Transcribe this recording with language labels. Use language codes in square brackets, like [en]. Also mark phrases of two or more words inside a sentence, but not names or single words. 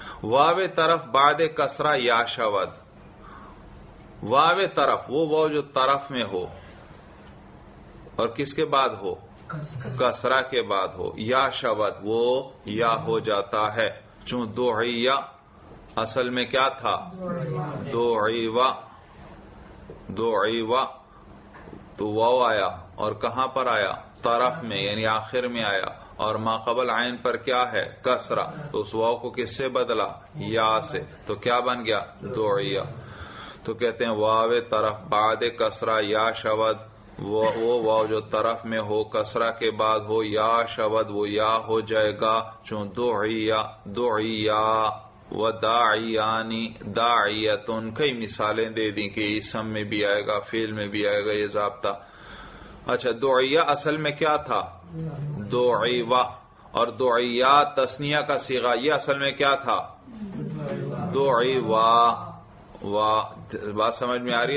[fa] واو طرف بعد کسرہ یا شود. [ur] واو طرف وہ واو جو طرف میں ہو اور کس کے بعد ہو؟ کسرہ کے بعد ہو. [fa] یا شود [ur] وہ یا ہو جاتا ہے، چون دعیہ اصل میں کیا تھا؟ دعیوا. دعیوا تو واو آیا اور کہاں پر آیا؟ طرف میں، یعنی آخر میں آیا، اور ما قبل عین پر کیا ہے؟ کسرہ. تو اس واو کو کس سے بدلا؟ یا سے. تو کیا بن گیا؟ دعیہ. تو کہتے ہیں [fa] واو طرف بعد کسرہ یا شود، [ur] وہ واو جو طرف میں ہو کسرہ کے بعد ہو، [fa] یا شود [ur] وہ یا ہو جائے گا، چون دعیہ. [ar] دعیہ و داعیانی داعیتن، [ur] کئی مثالیں دے دیں کہ اسم میں بھی آئے گا، فعل میں بھی آئے گا یہ ضابطہ. اچھا دعیہ اصل میں کیا تھا؟ دعیوا. اور دعیہ تثنیہ کا صیغہ، یہ اصل میں کیا تھا؟ دعیوا. بات سمجھ میں آ رہی ہے؟